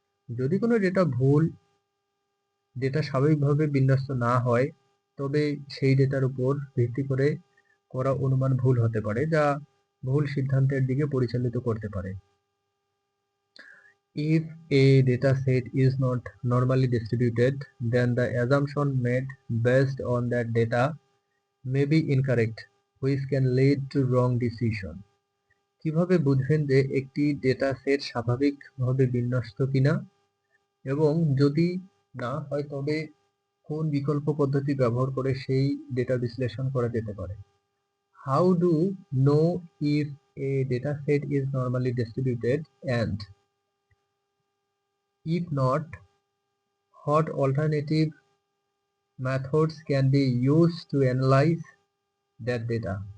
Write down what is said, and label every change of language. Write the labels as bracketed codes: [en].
[bn] যদি কোনো ডেটা স্বাভাবিকভাবে বিন্যস্ত না হয়, তবে সেই ডেটার উপর ভিত্তি করে করা অনুমান ভুল হতে পারে, যা ভুল সিদ্ধান্তের দিকে পরিচালিত করতে পারে। [en] If a data set is not normally distributed, then the assumption made based on that data may be incorrect, which can lead to wrong decision. [bn] কিভাবে বুঝবেন যে একটি ডেটা সেট স্বাভাবিকভাবে বিন্যস্ত কিনা, এবং যদি না হয় তবে কোন বিকল্প পদ্ধতি ব্যবহার করে সেই ডেটা বিশ্লেষণ করা যেতে পারে? [en] How do know if a data set is normally distributed, and if not, what alternative methods can be used to analyze that data?